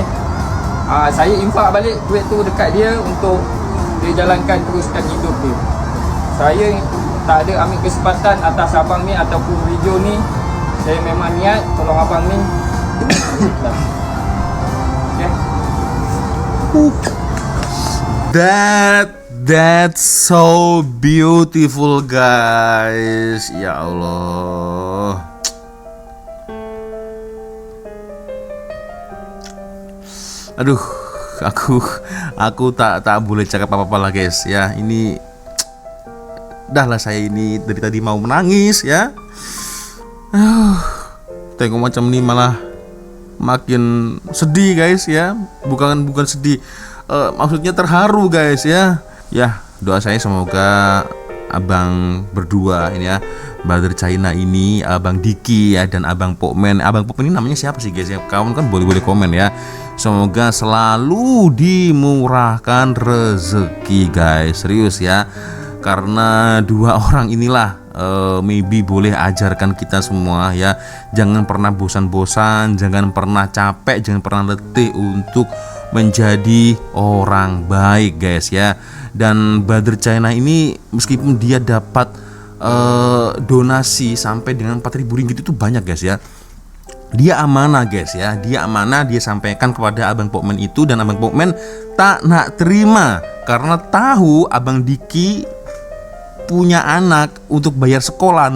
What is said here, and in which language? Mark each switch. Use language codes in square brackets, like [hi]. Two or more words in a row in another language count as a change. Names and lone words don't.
[ms] Saya infak balik duit tu dekat dia untuk dia jalankan teruskan hidup dia. Saya tak ada ambil kesempatan atas abang ni ataupun video ni. Saya memang niat tolong abang ni dengan ikhlas. Okey. [en] That's so beautiful guys. [ms] Ya Allah. Aduh, aku tak boleh cakap apa-apa lah guys ya. [id] Ini dah lah, saya ini dari tadi mau menangis ya. Tengok macam ini malah makin sedih guys ya. Bukan sedih, maksudnya terharu guys ya. Ya, doa saya semoga abang berdua ini ya, Brother China ini, Abang Diki ya, dan Abang Pokmen. Abang Pokmen ini namanya siapa sih guys ya? Kawan kan boleh komen ya. Semoga selalu dimurahkan rezeki guys, serius ya. Karena dua orang inilah maybe boleh ajarkan kita semua ya. Jangan pernah bosan-bosan, jangan pernah capek, jangan pernah letih untuk menjadi orang baik guys ya. Dan Brother China ini meskipun dia dapat donasi sampai dengan 4.000 ringgit itu banyak guys ya. Dia amanah guys ya, dia amanah, dia sampaikan kepada Abang Pokmen itu, dan Abang Pokmen [ms] tak nak terima [id] karena tahu Abang Diki punya anak untuk bayar sekolah.